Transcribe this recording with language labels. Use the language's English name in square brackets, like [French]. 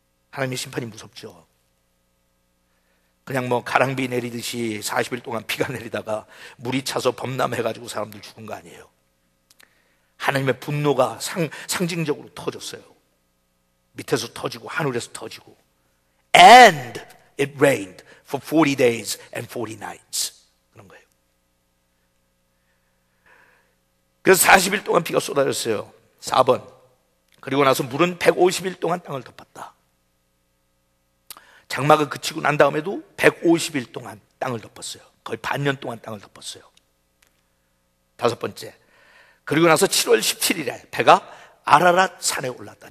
[Korean] 하나님의 심판이 무섭죠. 그냥 뭐 가랑비 내리듯이 40일 동안 비가 내리다가 물이 차서 범람해가지고 사람들 죽은 거 아니에요. 하나님의 분노가 상징적으로 터졌어요. 밑에서 터지고 하늘에서 터지고. [English] And it rained for 40 days and 40 nights. [Korean] 그런 거예요. 그래서 40일 동안 비가 쏟아졌어요. 4번. 그리고 나서 물은 150일 동안 땅을 덮었다. 장마가 그치고 난 다음에도 150일 동안 땅을 덮었어요. 거의 반년 동안 땅을 덮었어요. 5번째, 그리고 나서 7월 17일에 배가 아라랏 산에 올랐다.